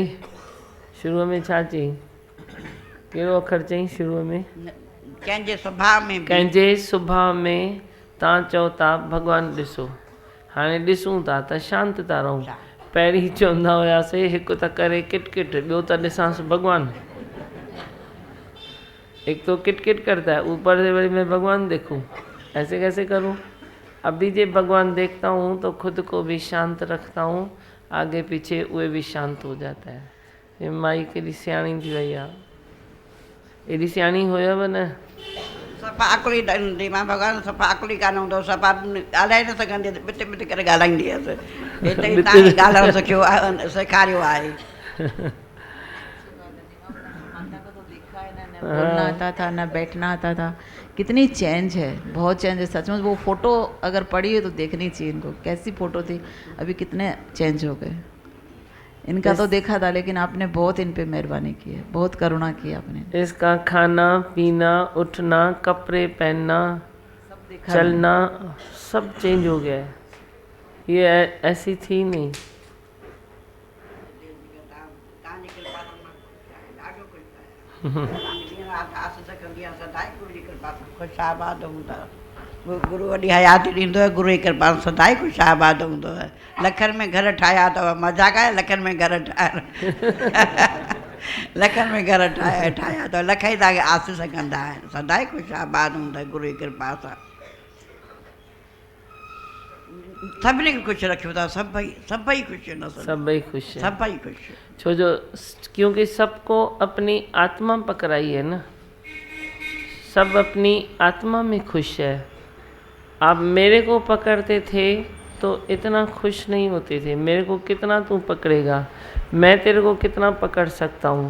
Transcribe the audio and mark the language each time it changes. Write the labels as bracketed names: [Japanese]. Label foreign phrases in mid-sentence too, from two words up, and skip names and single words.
[Sindhi] शुरूअ में छा चई, कहिड़ो अखर चई शुरूअ में? कंहिंजे स्वभाव में, कंहिंजे स्वभाव में तव्हां चओ था भॻवानु ॾिसो, हाणे ॾिसूं था त शांति था रहूं। पहिरीं चवंदा हुआसीं हिकु त करे किटकिट, ॿियो त ॾिसांसि भगवान। [Hindi] एक तो किटकिट करता है, ऊपर से बड़ी मैं भगवान देखूं, ऐसे कैसे करूं? अभी जे भगवान देखता हूँ तो खुद को भी शांत रखता हूँ, आगे पीछे वे भी शांत हो जाता है। [Sindhi] ये माई केॾी सियाणी थी वई आहे, एॾी सियाणी हुयव न। सफ़ा अकुली मां भॻवानु सफ़ा अकुली कान हूंदो, सफ़ा ॻाल्हाए न सघंदी, बिट बिट करे ॻाल्हाईंदी हुअसि। हिते ई तव्हां ॻाल्हाइणु सिखियो आहे, सेखारियो आहे। [Hindi] बोलना आता था, ना बैठना आता था। कितनी चेंज है, बहुत चेंज है सचमुच। वो फ़ोटो अगर पड़ी है तो देखनी चाहिए इनको, कैसी फ़ोटो थी, अभी कितने चेंज हो गए। इनका तो देखा था, लेकिन आपने बहुत इन पे मेहरबानी की है, बहुत करुणा की आपने। इसका खाना पीना, उठना, कपड़े पहनना, चलना सब चेंज हो गया है। ये ऐसी थी नहीं। [Sindhi] गुरू वॾी हयाती ॾींदो आहे, गुरू जी कृपा सदाई ख़ुशि आबाद हूंदो आहे। लखनि में घर ठाहिया अथव, मज़ाक आहे, लखनि में घर ठाहिया लखनि में घर ठाहिया अथव, लख ई तव्हांखे आसीस कंदा आहिनि, सदाई ख़ुशि आबाद हूंदा गुरू जी कृपा सां। सभिनी खे ख़ुशि रखियो था, सभई ख़ुशि न, सभई ख़ुशि, सभई ख़ुशि। छो जो [Hindi] क्योंकि सबको अपनी आत्मा पकड़ाई है ना, सब अपनी आत्मा में खुश है। आप मेरे को पकड़ते थे तो इतना खुश नहीं होते थे, मेरे को कितना तू पकड़ेगा, मैं तेरे को कितना पकड़ सकता हूँ।